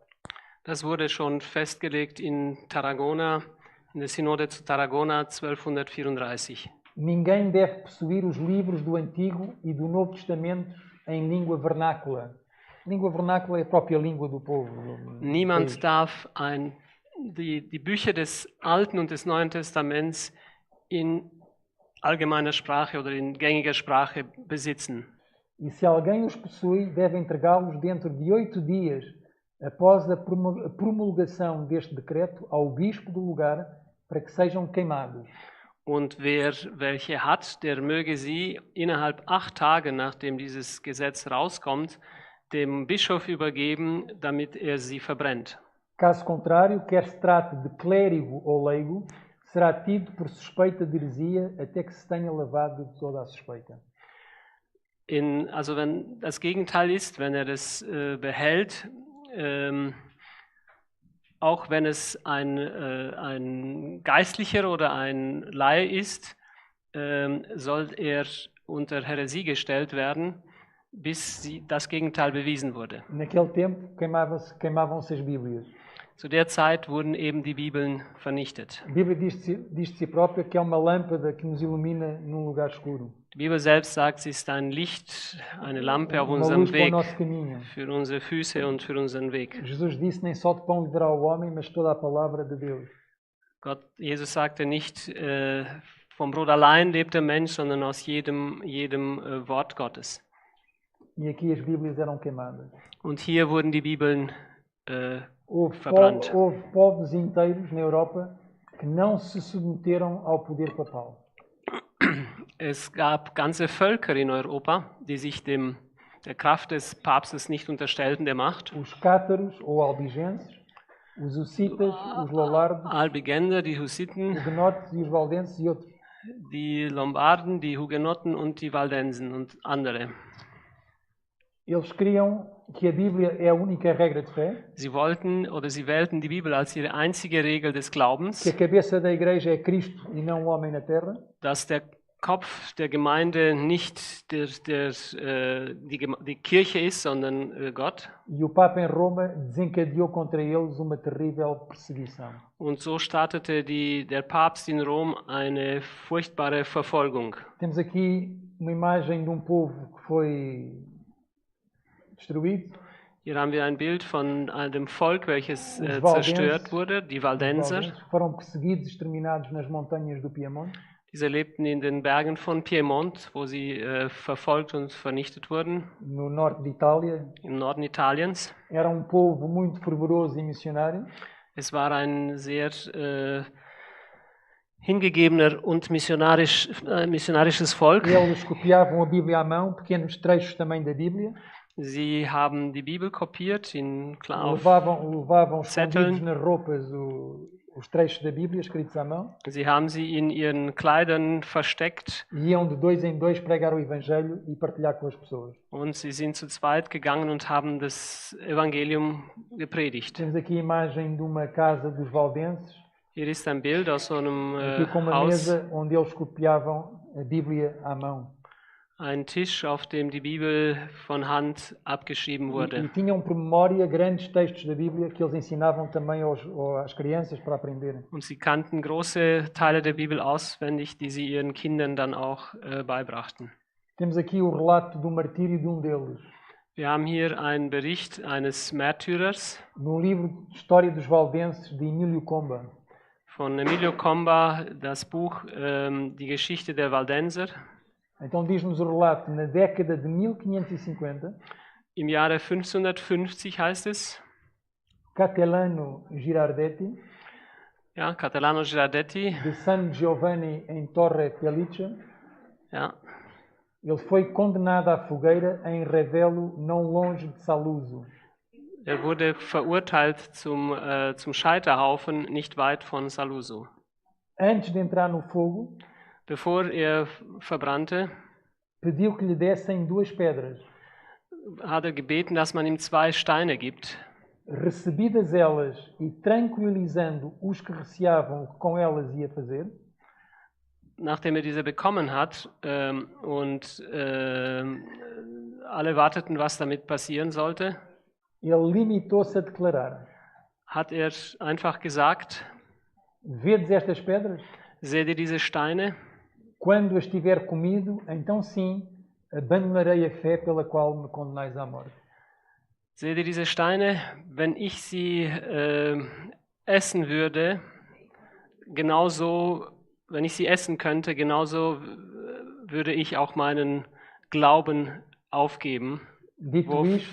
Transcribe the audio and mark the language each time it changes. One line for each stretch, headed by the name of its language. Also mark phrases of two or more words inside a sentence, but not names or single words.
German: Das wurde schon festgelegt in Tarragona, in der Synode zu Tarragona 1234.
Portuguese: Ninguém deve possuir os livros do Antigo e do Novo Testamento em língua vernácula. Língua vernácula é a própria língua do povo.
German: Niemand darf die Bücher des Alten und des Neuen Testaments in allgemeiner Sprache oder in gängiger Sprache besitzen.
Portuguese: E se alguém os possui, deve entregá-los dentro de 8 dias, após a promulgação deste decreto, ao bispo do lugar, para que sejam queimados.
German: Und wer welche hat, der möge sie innerhalb 8 Tage, nachdem dieses Gesetz rauskommt, dem Bischof übergeben, damit er sie verbrennt.
Portuguese: Caso contrário, quer se trate de clérigo ou leigo, será tido por suspeita de heresia até que se tenha lavado de toda a suspeita.
German: Also wenn das Gegenteil ist, wenn er das behält, auch wenn es ein Geistlicher oder ein Laie ist, soll er unter Häresie gestellt werden, bis das Gegenteil bewiesen wurde.
Portuguese: Naquele tempo queimavam-se as Bíblias.
German: Zu der Zeit wurden eben die Bibeln vernichtet.
Portuguese: A Bíblia diz de si própria que é uma lâmpada que nos ilumina num lugar escuro.
German: Die Bibel selbst sagt, sie ist ein Licht, eine Lampe auf
Portuguese: Uma
German: unserem
Portuguese: luz para o
German: Weg,
Portuguese: nosso caminho.
German: für unsere Füße und für unseren Weg.
Portuguese: Jesus disse: nem só de pão viverá o homem, mas toda a palavra de Deus.
German: Jesus sagte nicht, vom Brot allein lebt der Mensch, sondern aus jedem Wort Gottes.
Portuguese: E aqui as Bíblias eram queimadas.
German: Und hier wurden die Bibeln
Portuguese: Houve
German: verbrannt.
Portuguese: povos inteiros na Europa que não se submeteram ao poder papal.
German: Es gab ganze Völker in Europa, die sich der Kraft des Papstes nicht unterstellten, der Macht.
Portuguese: Os cátaros ou albigenses, os hussitas, os lollardos,
German: Albigender, die Hussiten,
Portuguese: os hugonotes e os valdenses e outros.
German: die Lombarden, die Hugenotten und die Waldensen und andere.
Portuguese: Eles criam que a Bíblia é a única regra de fé,
German: Sie wählten die Bibel als ihre einzige Regel des Glaubens,
Portuguese: que a cabeça da igreja é Cristo e não o homem na terra,
German: dass der Kopf der Gemeinde nicht die Kirche ist, sondern Gott.
Portuguese: e o Papa em Roma desencadeou contra eles uma terrível perseguição.
German: Und so startete der Papst in Rom eine furchtbare Verfolgung.
Portuguese: Temos aqui uma imagem de povo que foi destruído.
German: Hier haben wir ein Bild von einem Volk, welches
Portuguese: Os
German: zerstört wurde, die
Portuguese: Os
German: Waldenser.
Portuguese: valdenses foram perseguidos, exterminados nas montanhas do Piemonte.
German: Diese lebten in den Bergen von Piemont, wo sie verfolgt und vernichtet wurden,
Portuguese: No norte de Itália.
German: im Norden Italiens.
Portuguese: Era povo muito fervoroso e missionário.
German: Es war ein sehr hingegebener und missionarisches Volk.
Portuguese: Eles copiavam a Bíblia à mão, pequenos trechos também da Bíblia.
German: Sie haben die Bibel kopiert, auf
Portuguese: Levavam
German: Zetteln.
Portuguese: escondidos nas roupas os trechos da Bíblia escritos à mão.
German: Sie haben sie in ihren Kleidern versteckt
Portuguese: E iam de 2 em 2 pregar o Evangelho e partilhar com as pessoas.
German: und sie sind zu zweit gegangen und haben das Evangelium gepredigt.
Portuguese: Temos aqui a imagem de uma casa dos valdenses,
German: Hier ist ein Bild aus so einem
Portuguese: aqui com uma
German: Haus,
Portuguese: mesa onde eles copiavam a Bíblia à mão.
German: ein Tisch, auf dem die Bibel von Hand abgeschrieben
Portuguese: E
German: wurde.
Portuguese: tinham por memória grandes textos da Bíblia que eles ensinavam também às crianças para aprenderem.
German: Und sie kannten große Teile der Bibel auswendig, die sie ihren Kindern dann auch beibrachten.
Portuguese: Temos aqui o relato do martírio de deles.
German: Wir haben hier einen Bericht eines Märtyrers
Portuguese: No livro de História dos Valdenses, de Emílio Comba.
German: von Emilio Comba, das Buch Die Geschichte der Waldenser.
Portuguese: Então diz-nos o relato, na década de 1550,
German: Im Jahre 1550 heißt es,
Portuguese: Catelano Girardetti,
German: ja,
Portuguese: Catalano Girardetti, de San Giovanni em Torre Pelliccia,
German: ja,
Portuguese: ele foi condenado à fogueira em Revelo, não longe de Saluzzo.
German: er wurde verurteilt zum Scheiterhaufen nicht weit von Saluzzo.
Portuguese: Antes de entrar no fogo,
German: Bevor er verbrannte,
Portuguese: pediu que lhe dessem 2 pedras.
German: hat er gebeten, dass man ihm 2 Steine gibt.
Portuguese: Recebidas elas e tranquilizando os que receavam o que com elas ia fazer,
German: Nachdem er diese bekommen hat und alle warteten, was damit passieren sollte,
Portuguese: ele limitou-se a declarar:
German: hat er einfach gesagt,
Portuguese: Vedes estas pedras?
German: seht ihr diese Steine?
Portuguese: Quando as tiver comido, então sim, abandonarei a fé pela qual me condenais à morte.
German: Seht ihr diese Steine? Wenn ich sie essen würde, genauso, wenn ich sie essen könnte, genauso würde ich auch meinen Glauben aufgeben,
Portuguese: Dito isto,